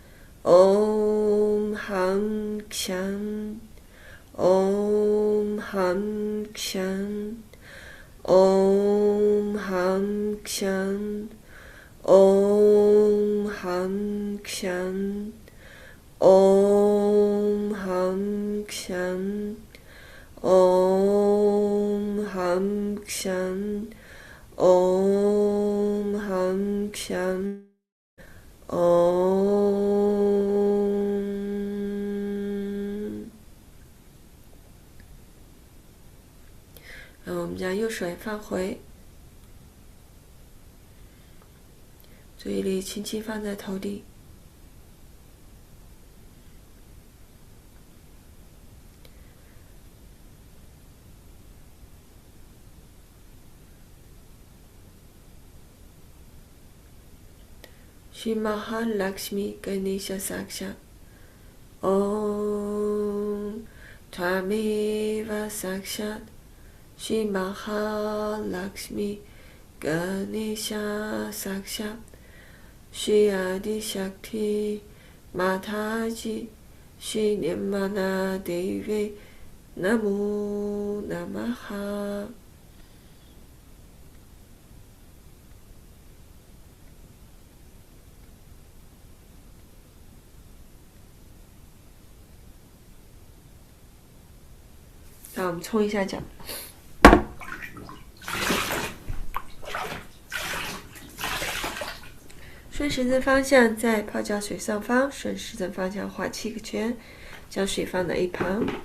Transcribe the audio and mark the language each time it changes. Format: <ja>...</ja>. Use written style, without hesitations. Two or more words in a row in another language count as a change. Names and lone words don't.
<sa>ॐ हं क्षं ॐ हं क्षं ॐ हं क्षं ॐ हं क्षं ॐ हं क्षं ॐ हं क्षं ॐ हं क्षं</sa> <zh>然后我们将右手也放回，注意力轻轻放在头顶。</zh> <sa>श्री महालक्ष्मी गणेश साक्षात् ॐ त्वमेव साक्षात् श्री महालक्ष्मी गणेश साक्षात् श्री आदि शक्ति माताजी श्री निर्मना देवी नमो नमः</sa> <zh>好，我们冲一下脚。顺时针方向在泡脚水上方，顺时针方向画7个圈，将水放到一旁。</zh>